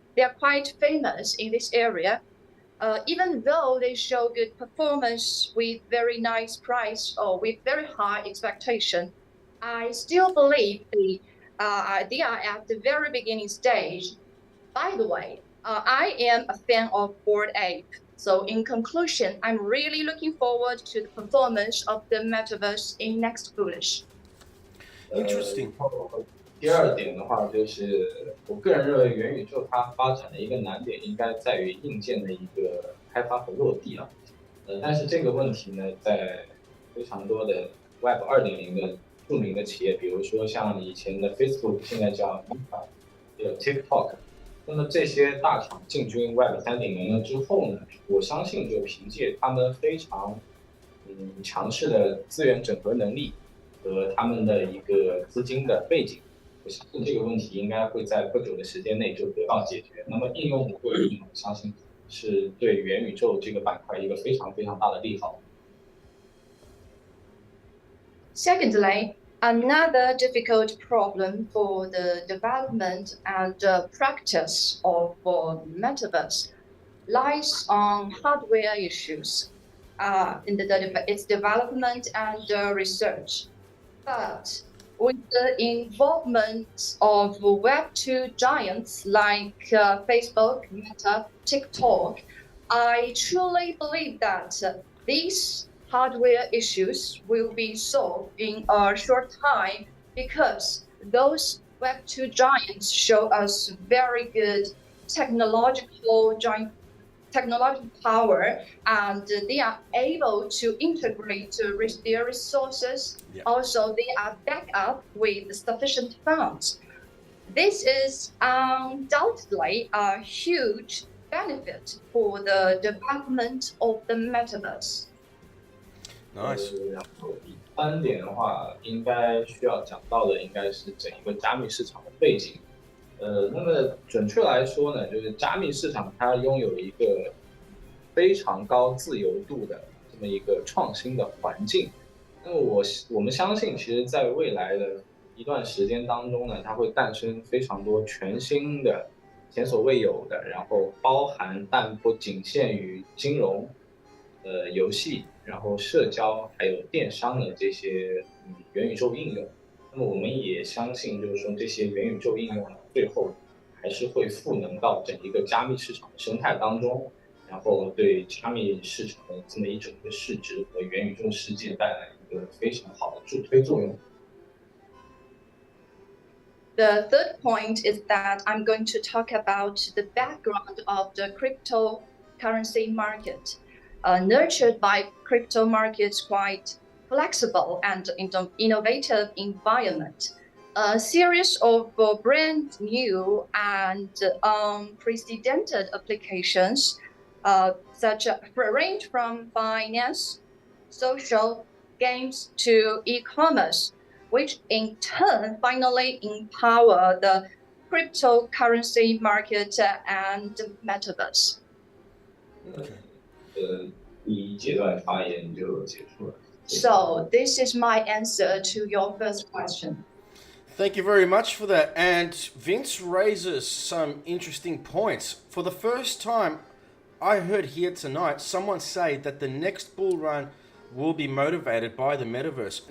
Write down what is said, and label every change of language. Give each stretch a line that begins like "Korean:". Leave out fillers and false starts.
English: They are quite famous in this area. Even though they show good performance with very nice price or with very high expectation, I still believe they are at the very beginning stage. By the way, I am a fan of Bored Ape. So in conclusion, I'm really looking forward to the performance of the Metaverse in next bullish. Interesting.
Chinese: 第二点的话，就是我个人认为元宇宙它发展的一个难点应该在于硬件的一个开发和落地啊。但是这个问题呢，在非常多的 Web 2.0的著名的企业，比如说像以前的 Facebook， 现在叫 Meta， 有 TikTok。那么这些大厂进军 Web 3.0了之后呢，我相信就凭借他们非常强势的资源整合能力和他们的一个资金的背景，我相信这个问题应该会在不久的时间内就得到解决。那么应用的会议，我相信是对元宇宙这个板块一个非常非常大的利好。
English: Secondly, another difficult problem for the development and practice of Metaverse lies on hardware issues in its development and research. But with the involvement of Web2 giants like Facebook, Meta, TikTok, I truly believe that these hardware issues will be solved in a short time because those Web2 giants show us very good technological technological power, and they are able to integrate their resources. Yeah. Also, they are backed up with sufficient funds. This is undoubtedly a huge benefit for the development of the metaverse. Nice.
Chinese: 然后第三点的话，应该需要讲到的应该是整一个加密市场的背景。那么准确来说呢，就是加密市场它拥有一个非常高自由度的这么一个创新的环境。那么我们相信，其实在未来的一段时间当中呢，它会诞生非常多全新的、前所未有的，然后包含但不仅限于金融、游戏，然后社交还有电商的这些元宇宙应用。那么我们也相信，就是说这些元宇宙应用呢，最后还是会赋能到整一个加密市场的生态当中，然后对加密市场的这么一整个市值和元宇宙世界带来一个非常好的助推作用。
English: The third point is that I'm going to talk about the background of the cryptocurrency market. Nurtured by crypto markets quite flexible and innovative environment. A series of brand new and unprecedented applications such range from finance, social, games to e-commerce, which in turn finally empower the cryptocurrency market and metaverse. Okay.
Chinese: 第一阶段发言就结束了。
English: So this is my answer to your first question. Thank you very much for that. And Vince raises some interesting points. For the first time, I heard here tonight someone say that the next bull run will be motivated by the metaverse.